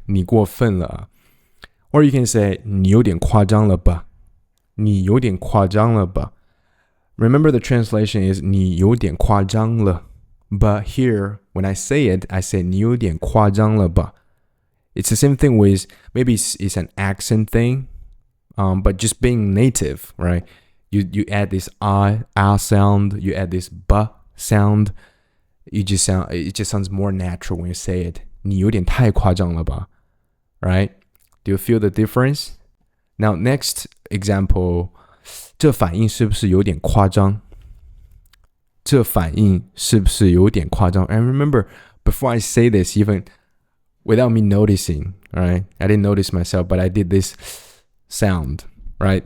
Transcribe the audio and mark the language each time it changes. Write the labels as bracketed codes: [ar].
[zh] 你过分了啊 [en] Or you can say [zh] 你有点夸张了吧你有点夸张了 [en] 吧 Remember the translation is 你有点夸张了 But here, when I say it, I say [zh] 你有点夸张了吧 [en] It's the same thing with, maybe it's an accent thing, but just being native, right? You add this sound, you add this b sound, it just sounds more natural when you say it. [zh] 你有点太夸张了吧 Right? [en] Do you feel the difference? Now, next example, [zh] 这反应是不是有点夸张 [en] 这反应是不是有点夸张 And remember, before I say this, even without me noticing, right? I didn't notice myself, but I did this sound, right?